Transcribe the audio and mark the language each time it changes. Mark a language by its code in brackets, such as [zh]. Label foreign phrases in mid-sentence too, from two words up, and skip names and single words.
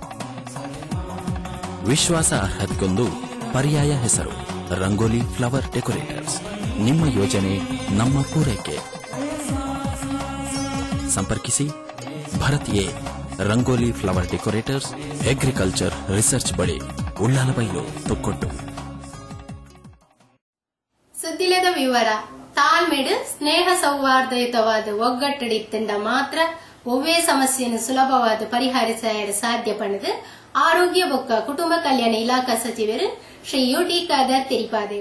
[kn] ವಿಶ್ವಾಸಾರ್ಹತೆಗೊಂದು ಪರ್ಯಾಯ ಹೆಸರು ರಂಗೋಲಿ ಫ್ಲವರ್ ಡೆಕೋರೇಟರ್ಸ್. ನಿಮ್ಮ ಯೋಜನೆ ನಮ್ಮ ಪೂರೈಕೆ. ಸಂಪರ್ಕಿಸಿ ಭರತ್ ಎ ರಂಗೋಲಿ ಫ್ಲವರ್ ಡೆಕೋರೇಟರ್ಸ್, ಅಗ್ರಿಕಲ್ಚರ್ ರಿಸರ್ಚ್ ಬಳಿ, ಉಳ್ಳಾಲಬೈಲು, ತೊಕ್ಕೊಟ್ಟು. [tcy] ಸುದ್ದಿಲದ ವಿವರ. ತಾಳ್ಮೆಡು ಸ್ನೇಹ ಸೌಹಾರ್ದಯುತವಾದ ಒಗ್ಗಟ್ಟಡಿತ್ತಂಡ ಮಾತ್ರ ಒವ್ವೇ [kn] ಸಮಸ್ಯೆಯನ್ನು ಸುಲಭವಾದ ಪರಿಹರಿಸಲು ಸಾಧ್ಯ [tcy] ಪಣದು ಆರೋಗ್ಯ ಬೊಕ್ಕ ಕುಟುಂಬ ಕಲ್ಯಾಣ ಇಲಾಖಾ ಸಚಿವರು ಶ್ರೀ ಯುಟಿ ಖಾದರ್ ತಿಳಿಪಾದರು.